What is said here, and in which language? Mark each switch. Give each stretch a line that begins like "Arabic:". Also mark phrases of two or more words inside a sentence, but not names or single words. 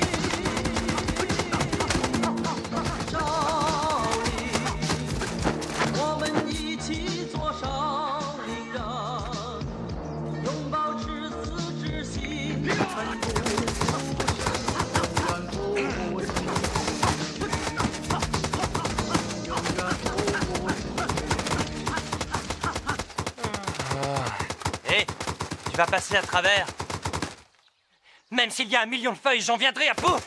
Chinese: 少林，我们一起做少林人，永保赤子之心，奋不顾身，永远不息。
French: Hé, tu vas passer à travers. Même s'il y a 1 million de feuilles, j'en viendrai à bout.